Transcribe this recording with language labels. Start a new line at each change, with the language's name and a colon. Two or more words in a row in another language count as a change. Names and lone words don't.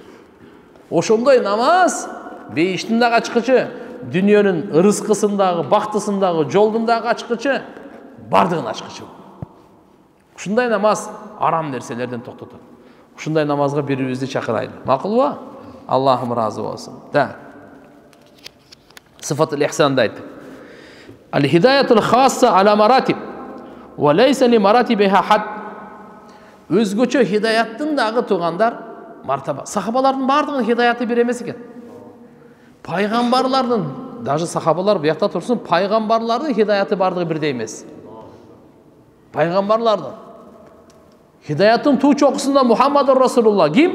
Kyrgyz: Ошондой намаз бейиштин дагы ачкычы, дүйнөнүн ырыскысындагы, бактысындагы, жолдундагы ачкычы, бардыгын ачкычы. Ушундай намаз арам нерселерден токтотот. Ушундай намазга бири-бирибизди чакырайлы. Макулбу? Аллахым разы болсун. Да.
Arabic: صفة الإحسان
Kyrgyz: айттык.
Arabic: الهداية الخاصة على مراتب وليس لمراتبها حد.
Kyrgyz: Өзгөчө хидаяттын дагы тугандар мартаба. Сахабалардын бардыгынын хидаяты бир эмес экен. Пайгамбарлардын, даже сахабалар буякта турсун, пайгамбарлардын хидаяты бардыгы бирдей эмес. Пайгамбарлардын хидаяттын туу чокусунда
Arabic: محمد رسول الله
Kyrgyz: ким?